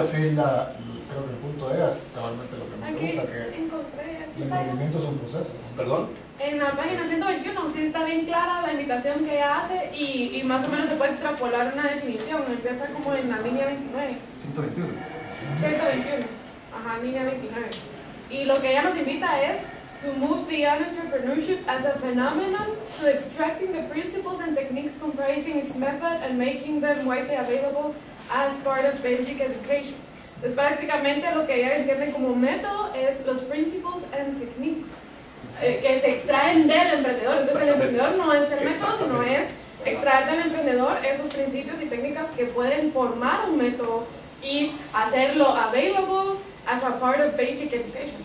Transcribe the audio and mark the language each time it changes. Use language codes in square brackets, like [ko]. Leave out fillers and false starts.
[es] Creo que el punto es cabalmente lo que me gusta, que el emprendimiento es un proceso. ¿Perdón? En la página 121 sí está bien clara la invitación que ella hace y más o menos se puede extrapolar una definición. Empieza como en la línea 29. 121. 121. Ajá, línea 29. Y lo que ella nos invita es [en] to move beyond entrepreneurship as a phenomenon to extracting the principles and techniques comprising its method and making them widely available as part of basic education. [es] Entonces prácticamente lo que ella entiende como método es los [en] principles and techniques [es] que se extraen del emprendedor. Entonces el emprendedor no es el método, sino es extraer del emprendedor esos principios y técnicas que pueden formar un método y hacerlo [en] available as a part of basic education.